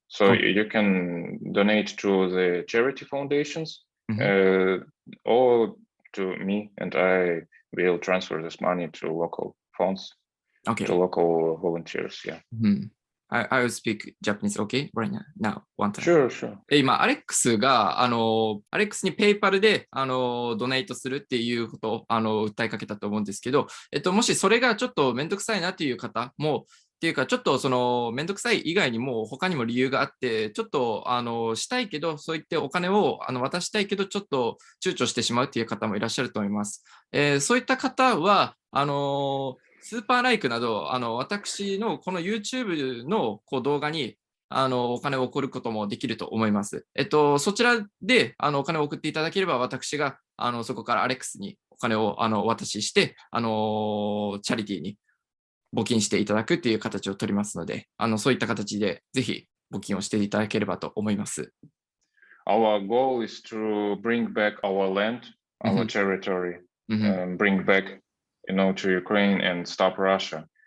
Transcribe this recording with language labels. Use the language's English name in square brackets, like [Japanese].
[English] So you can donate to the charity foundations or to me, and I will transfer this money to local funds, to local volunteers. Yeah. I will speak Japanese, okay? Right now, one time. Sure. [Japanese] 今、アレックスが、アレックスにペイパルで、ドネイトするっていうことを、訴えかけたと思うんですけど、もしそれがちょっとめんどくさいなっていう方も、っていうか、ちょっとそのめんどくさい以外にも他にも理由があって、ちょっとしたいけど、そういってお金を渡したいけど、ちょっと躊躇してしまうっていう方もいらっしゃると思います。そういった方は、スーパーライクなど、私のこの YouTube の動画にお金を送ることもできると思います。そちらでお金を送っていただければ、私がそこからアレックスにお金をお渡しして、チャリティーに募金していただくっていう形を取りますので、そういった形でぜひ募金をしていただければと思います。 [English] Our goal is to bring back our land, our territory, and bring back to Ukraine and stop Russia.